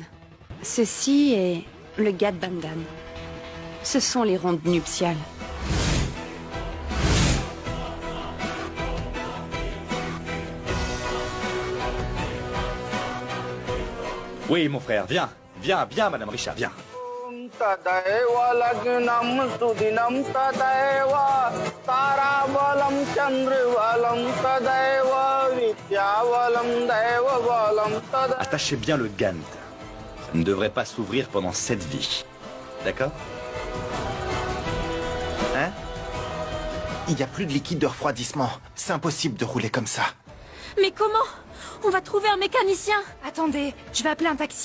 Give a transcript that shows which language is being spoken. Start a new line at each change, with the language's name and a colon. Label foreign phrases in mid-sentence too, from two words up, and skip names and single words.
French: Ceci est le Gadbandan. Ce sont les rondes nuptiales. Oui, mon frère, viens. Viens, viens, Madame Risha, viens.
Sanskrit: तदैव लग्नं सुदिनं तदैव ताराबलं चन्द्रबलं तदैव विद्याबलं दैवबलं तदैव.
French: Attachez bien le gant. Ça ne devrait pas s'ouvrir pendant 7 vies. D'accord? Hein? Il n'y a plus de liquide de refroidissement. C'est impossible de rouler comme ça. Mais comment? On va trouver un mécanicien. Attendez, je vais appeler un taxi.